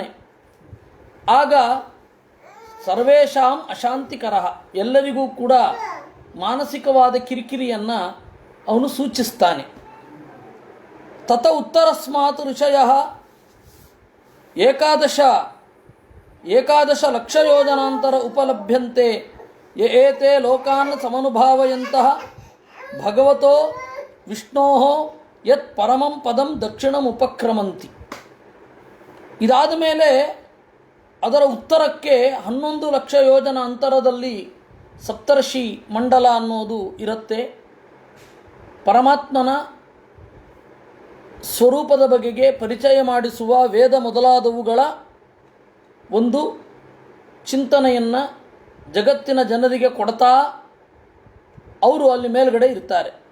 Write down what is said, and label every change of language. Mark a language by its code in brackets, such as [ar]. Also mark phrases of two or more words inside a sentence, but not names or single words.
[kn] ಆಗ [sa] ಸರ್ವೇಷಾಂ ಅಶಾಂತಿಕರಃ, [kn] ಎಲ್ಲರಿಗೂ ಕೂಡ ಮಾನಸಿಕವಾದ ಕಿರಿಕಿರಿಯನ್ನು ಅವನು ಸೂಚಿಸ್ತಾನೆ. [sa] ತತ ಉತ್ತರಸ್ಮಾತ್ ಋಷಯಃ ಏಕಾದಶ ಲಕ್ಷ ಯೋಜನಾಂತರ ಉಪಲಭ್ಯಂತೆ ಏತೆ ಲೋಕಾನ್ ಸಮನುಭಾವಯಂತಹ ಭಗವತೋ ವಿಷ್ಣೋಃ ಯತ್ ಪರಮಂ ಪದಂ ದಕ್ಷಿಣಂ ಉಪಕ್ರಮಂತಿ. [kn] ಇದಾದ ಮೇಲೆ ಅದರ ಉತ್ತರಕ್ಕೆ 11 ಲಕ್ಷ ಯೋಜನ ಅಂತರದಲ್ಲಿ ಸಪ್ತರ್ಷಿ ಮಂಡಲ ಅನ್ನೋದು ಇರುತ್ತೆ. ಪರಮಾತ್ಮನ ಸ್ವರೂಪದ ಬಗೆಗೆ ಪರಿಚಯ ಮಾಡಿಸುವ ವೇದ ಮೊದಲಾದವುಗಳ ಒಂದು ಚಿಂತನೆಯನ್ನು ಜಗತ್ತಿನ ಜನರಿಗೆ ಕೊಡ್ತಾ ಅವರು ಅಲ್ಲಿ ಮೇಲ್ಗಡೆ ಇರ್ತಾರೆ.